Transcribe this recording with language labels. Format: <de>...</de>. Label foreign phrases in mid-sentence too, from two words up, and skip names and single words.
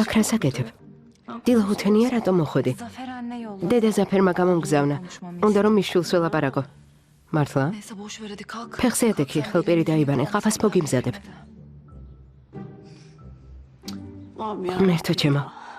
<ka>აქ რას აკეთებ? დილა უთენია რატომ მოხვედი?</ka> <tr>Zafer anne yolladı.</tr> <ka>დედა ზაფერმა გამომგზავნა. უნდა რომ მის შვილს ველაპარაკო. მართლა?</ka> <tr>Neyse boş ver hadi kalk.</tr> <ka>ფეხზე ადექი, ხელპერი დაიბანე, ყაფას მოგიმზადებ.</ka> <tr>Allah'ım ya.</tr> <ka>ღმერთო ჩემო,</ka>